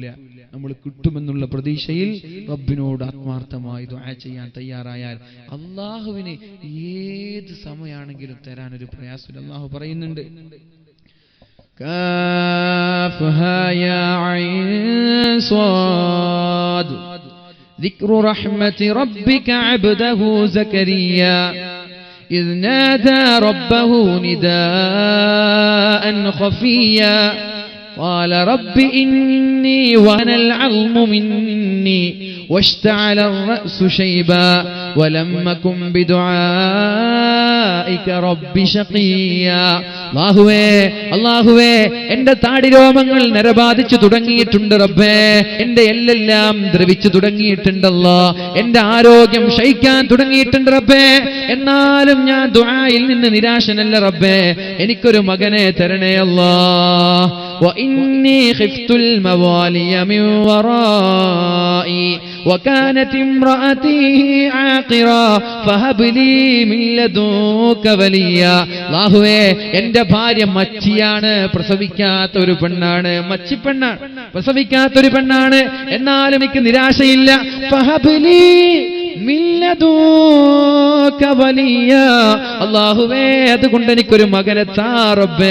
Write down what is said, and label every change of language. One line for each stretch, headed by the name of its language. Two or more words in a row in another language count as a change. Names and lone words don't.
Malayalam: നമ്മൾ കിട്ടുമെന്നുള്ള പ്രതീക്ഷയിൽ റബ്ബിനോട് ആത്മാർത്ഥമായി ദുആ ചെയ്യാൻ തയ്യാറായാൽ അള്ളാഹുവിന് ഏത് സമയമാണെങ്കിലും തരാനൊരു പ്രയാസമില്ല. അള്ളാഹു പറയുന്നുണ്ട്,
Arabic: كاف ها يا عين صاد ذكر رحمة ربك عبده زكريا إذ نادى ربه نداء خفيا قال رب إني وهن العظم مني واشتعل الرأس شيبا ولم أكن بدعائك رب شقيا.
Malayalam: അല്ലാഹുവേ, എന്റെ താടിരോമങ്ങൾ നരബാധിച്ചു തുടങ്ങിയിട്ടുണ്ട് റബ്ബേ, എന്റെ എല്ലെല്ലാം ദ്രവിച്ചു തുടങ്ങിയിട്ടുണ്ടല്ലോ, എന്റെ ആരോഗ്യം ക്ഷയിക്കാൻ തുടങ്ങിയിട്ടുണ്ട് റബ്ബേ. എന്നാലും ഞാൻ ദുആയിൽ നിന്ന് നിരാശനല്ല റബ്ബേ, എനിക്കൊരു മകനെ തരണേ അല്ലാഹ്.
Arabic: وإني خفت الموالي من ورائي وكانت امرأتي عاقرا فهب لي من لدنك وليا.
Malayalam: അല്ലാഹുവേ, എന്റെ ഭാര്യ മച്ചിയാണ്, പ്രസവിക്കാത്ത ഒരു പെണ്ണാണ്, മച്ചിപ്പെണ്ണാണ്, പ്രസവിക്കാത്ത ഒരു പെണ്ണാണ്. എന്നാലും എനിക്ക് നിരാശയില്ല.
Arabic: فهب لي من لدنك وليا.
Malayalam: അല്ലാഹുവേ, അതുകൊണ്ട് എനിക്കൊരു മകനെ താ റബ്ബേ.